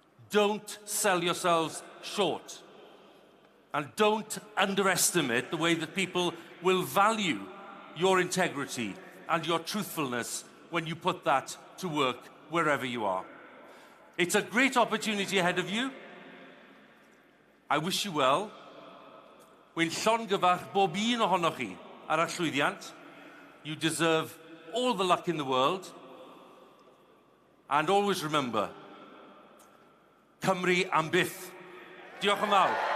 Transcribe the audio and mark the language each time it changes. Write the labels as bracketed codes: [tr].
[en] don't sell yourselves short. And don't underestimate the way that people will value your integrity and your truthfulness when you put that to work wherever you are. It's a great opportunity ahead of you. I wish you well. [cy] Wy'n llongyfarch bob un ohonoch chi ar y llwyddiant. [en] You deserve all the luck in the world. And always remember, [cy] Cymru am byth. Diolch yn fawr.